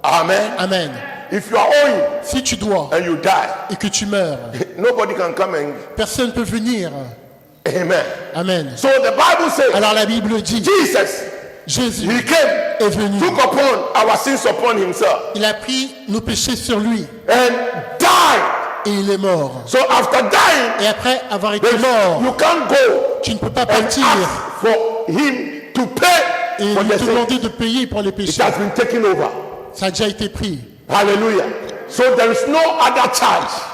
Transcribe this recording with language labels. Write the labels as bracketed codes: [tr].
[en] Amen. Amen. If you are owing [fr] Si tu dois [en] and you die, [fr] et que tu meurs, [en] nobody can come and [fr] personne ne peut venir. amen. Amen. [en] So the Bible says, [fr] Alors la Bible dit, [en] Jesus, [fr] Jésus [en] he came, [fr] est venu. [en] took upon our sins upon himself [fr] Il a pris nos péchés sur lui [en] and died. [fr] et il est mort. [en] So after dying, [fr] Et après avoir été [en] then [fr] mort, [en] you can't go [fr] tu ne peux pas [en] and [fr] partir [en] ask for him to pay [fr] et [en] for [fr] lui [en] the sin. [fr] demander de payer pour les [en] It [fr] péchés. [en] has been taken over. [fr] Ça a déjà été pris. Hallelujah. [en] So there is no other charge.